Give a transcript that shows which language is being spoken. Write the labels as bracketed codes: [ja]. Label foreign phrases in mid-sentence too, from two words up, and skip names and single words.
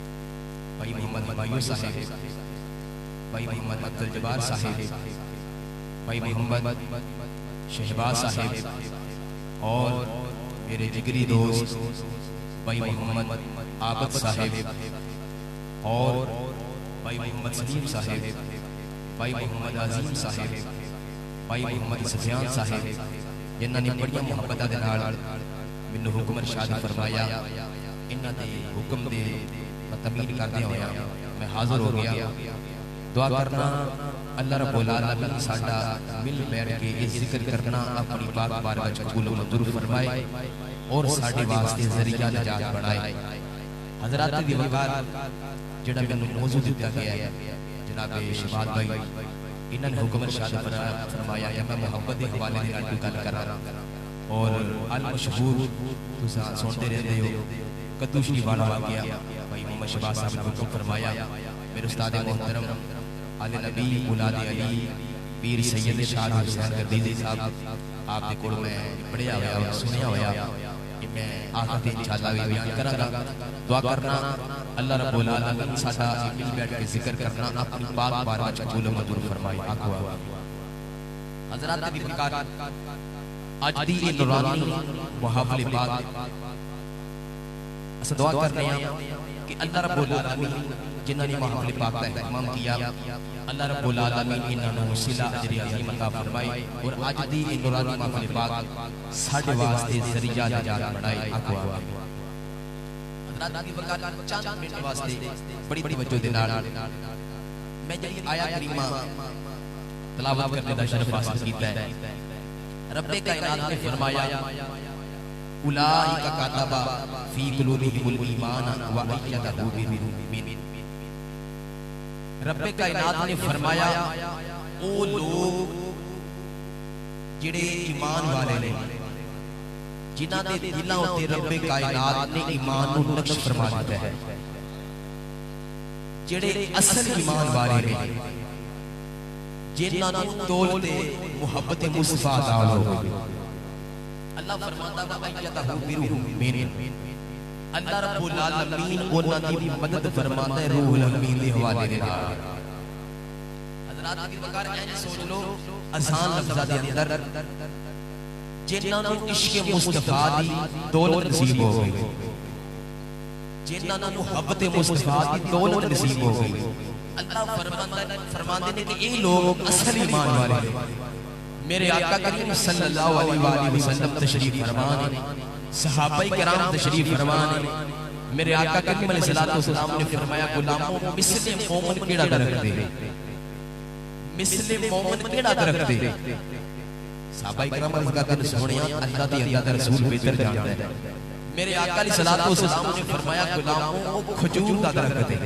[pa] بھائی محمد مایوس صاحب بھائی محمد عبدالجبار صاحب بھائی محمد شہباز صاحب اور میرے جگری دوست بھائی محمد عابد صاحب اور بھائی محمد سلیم صاحب، بھائی محمد عظیم صاحب، بھائی محمد سفیان صاحب، جنہاں نے بڑی محبت کے نال مینوں حکم ارشاد فرمایا. ایہناں دے حکم دی تعمیل کردے ہویا میں حاضر ہو گیا. دعا کرنا [ar] الله رب العالمين [pa] ساڈا مل بیٹھ کے ایہ ذکر کرنا اپنی پاک بارگاہ وچ قبول منظور فرمائے اور ساڈے واسطے ذریعہ نجات بنائے. حضرات ذی وقار جیہڑا مینوں موضوع دتا گیا ہے جناب شہباز بھائی، ایہناں نے حکم ارشاد فرمایا کہ میں محبت دے حوالے دے نال گل کراں اور المشہور تسیں سندے رہندے ہو کدو شریف والا واقعہ بھائی محمد شہباز صاحب نے حکم فرمایا. میرے استاد محترم آلِ نبی اولادِ علی پیر سید شاہ حسین گردیزی صاحب آپ دے کول میں پڑھیا ہویا سنیا ہویا کہ میں آخر ان شاء اللہ بیان کراں گا. دعا کرنا [ar] الله رب العالمين [pa] ساڈا مل بیٹھ کے ذکر کرنا اپنی پاک بارگاہ وچ قبول منظور فرمائے. آکھو حضرات ذی وقار اج دی ایہ نورانی محفل پاک اس دعا کرنے کہ [ar] الله رب العالمين [pa] جنہاں نے محفل پاک کا اہتمام کیا [ar] الله رب العالمين [pa] ایہناں نوں صلہ اجر عظیم عطا فرمائے اور اج دی ایہ نورانی محفل پاک ساڈے واسطے ذریعہ نجات بنائے. آکھو حضرات ذی وقار چند منٹ واسطے بڑی توجہ دے نال میں جیہڑی آیہ کریمہ تلاوت کرن دا شرف حاصل کیتا ہے. ربِ کائنات نے فرمایا [ar] أولئك كتب في قلوبهم الإيمان وأيدهم بروح من. [pa] ربِ کائنات نے فرمایا او لوگ جیہڑے ایمان والے نے جنہاں دے دلاں اتے ربِ کائنات نے ایمان نوں نقش فرما دتا ہے. جیہڑے اصل ایمان والے نے جنہاں نوں تولدے محبت مصطفیٰ عطا ہو گئی. اللہ فرماتا [ar] وأيدهم بروح من. الله رب العالمين [pa] اوہناں دی مدد فرماتا ہے روح الامین دے حوالے دے نال. حضرات ذی وقار اینج سوچ لو آسان لفظاں دے اندر جنہاں نوں عشقِ مصطفیٰ دی دولت نصیب ہو گئی، جنہاں نوں محبتِ مصطفیٰ دی دولت نصیب ہو گئی، اللہ فرماندے نے کہ ایہ لوگ اصل ایمان والے ہیں. میرے آقا کریم [ar] صلى الله عليه وسلم [pa] تشریف فرما نے، صحابۂ کرام تشریف فرما نے، میرے آقا کریم [ar] عليه الصلاة والسلام [pa] نے فرمایا غلامو مثلِ مومن کیہڑا درخت اے، مثلِ مومن کیہڑا درخت اے. صحابۂ کرام عرض کردے نے سنیا اللہ دے اللہ دا رسول بہتر جاندا ہے. میرے آقا [ar] عليه الصلاة والسلام [pa] نے فرمایا غلامو کھجور دا درخت اے.